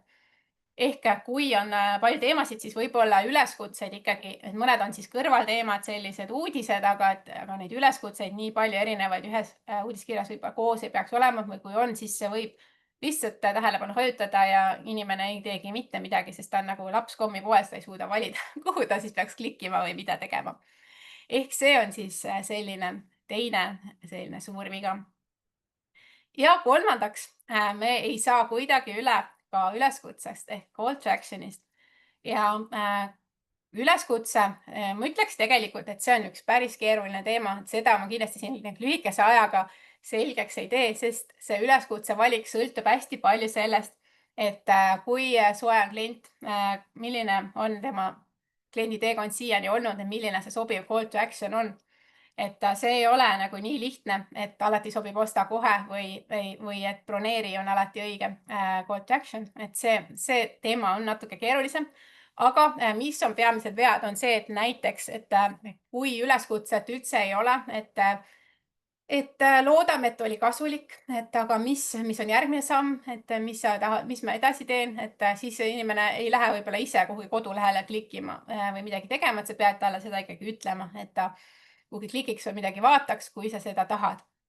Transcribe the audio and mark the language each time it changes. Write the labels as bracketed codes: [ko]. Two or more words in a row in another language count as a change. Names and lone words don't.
[et] Ehk kui on palju teemasid, siis võib-olla üleskutseid ikkagi, et mõned on siis kõrvalteemad, sellised uudised, aga neid üleskutseid nii palju erinevaid ühes uudiskirjas võib-olla koos ei peaks olema või kui on, siis see võib lihtsalt tähelepanu hajutada ja inimene ei teegi mitte midagi, sest ta on nagu laps kommipoes, ta ei suuda valida, kuhu ta siis peaks klikkima või mida tegema. Ehk see on siis selline teine selline suur viga. Ja kolmandaks, me ei saa kuidagi üle ka üleskutsest ehk [en] call to action'ist. [et] Ja üleskutse, ma ütleks tegelikult, et see on üks päris keeruline teema, et seda ma kindlasti siin lühikese ajaga selgeks ei tee, sest see üleskutse valik sõltub hästi palju sellest, et kui soe on klient, milline on tema kliendi teekond siiani olnud ja milline see sobiv [en] call to action [et] on. Et see ei ole nagu nii lihtne, et alati sobib osta kohe või et broneeri on alati õige [en] call to action, [et] et see teema on natuke keerulisem. Aga mis on peamised vead, on see, et näiteks, et kui üleskutset üldse ei ole, et loodame, et oli kasulik, et aga mis on järgmine samm, et mis ma edasi teen, et siis inimene ei lähe võib-olla ise kuhugi kodulehele klikkima või midagi tegema, et sa pead talle seda ikkagi ütlema, et ta kuhugi klikiks või midagi vaataks, kui sa seda tahad.